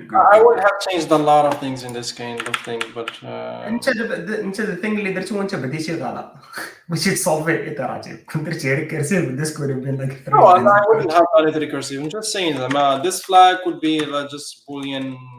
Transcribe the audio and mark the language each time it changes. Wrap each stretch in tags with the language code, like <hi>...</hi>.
<en>I would have changed a lot of things in this kind of thing, but.</en> <ar>انت the thing اللي درتو وانت بديتي غلط. ماشي تصولفي iterative. كنت درتي recursive بدات تكون بين داك.</ar> <en>No, I wouldn't have done it recursive. I'm just saying that this flag could be just Boolean.</en>